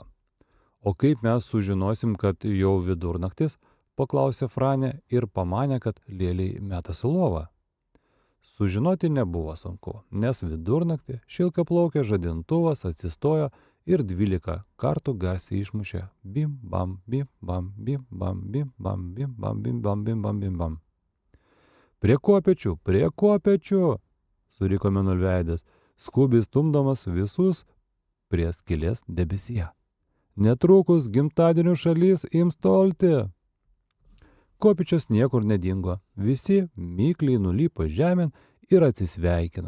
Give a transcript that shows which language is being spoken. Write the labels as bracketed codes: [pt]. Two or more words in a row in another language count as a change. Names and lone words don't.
[lt] O kaip mes sužinosim, kad jau vidurnaktis, paklausė Franė ir pamanė, kad lėliai metas į lovą. Sužinoti nebuvo sunku, nes vidurnaktį šilkaplaukė žadintuvas atsistojo ir 12 kartų garsiai išmušė bim bam bim bam bim bam bim bam bim bam bim bam bim bam bim bam. Prie kopėčių, suriko Mėnulveidis, skubiai stumdamas visus prie skylės debesyje. Netrukus gimtadienio šalis ims tolti. Kopėčios niekur nedingo, visi mikliai nulipo žemėn ir atsisveikino.